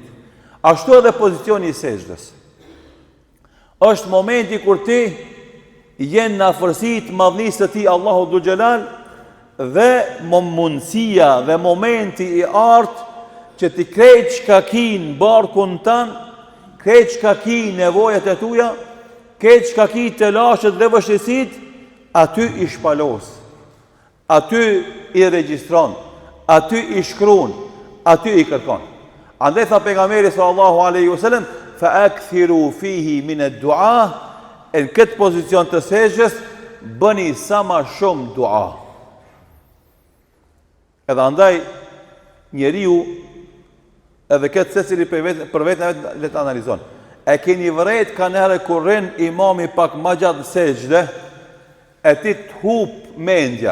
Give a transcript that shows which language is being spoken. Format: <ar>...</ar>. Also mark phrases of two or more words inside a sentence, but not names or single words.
<sq>Ashtu edhe pozicioni i sejdës. Është momenti kur ti jenë në afërsitë madhnisë të ti Allahu Dhul Xhelal, dhe mundësia dhe momenti i artë që ti krejt çka ki në barkun tanë, krejt çka ki nevojat e tuja, krejt çka ki të lashet dhe vështirësit, aty i shpalos, aty i regjistron, aty i shkruan, aty i kërkon. Andaj tha pejgamberi</sq> <ar>صلى الله عليه وسلم فأكثروا فيه من الدعاء,</ar> <sq>në këtë pozicion të sejdës bëni sa më shumë dua. Edhe andaj njeriu edhe këtë secili për vetën le të analizon. E keni vërejt kanë herë kur rrin imami pak më gjatë në sejdë, e ti të hup mendja.</sq>